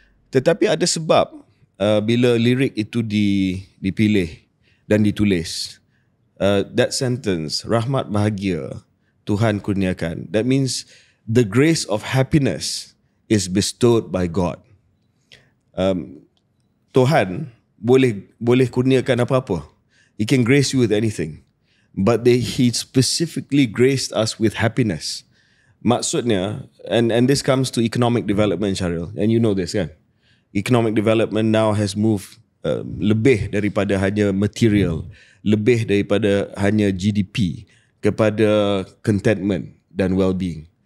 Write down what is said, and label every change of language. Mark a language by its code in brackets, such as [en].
[ms] Tetapi ada sebab bila lirik itu dipilih dan ditulis. [en] That sentence, [ms] rahmat bahagia Tuhan kurniakan. [en] That means the grace of happiness is bestowed by God. [ms] Tuhan boleh kurniakan apa-apa. [en] He can grace you with anything. But He specifically graced us with happiness. Maksudnya, and this comes to economic development, Syaril, and you know this kan. Economic development now has moved [ms] lebih daripada hanya material, lebih daripada hanya GDP, kepada contentment dan well-being.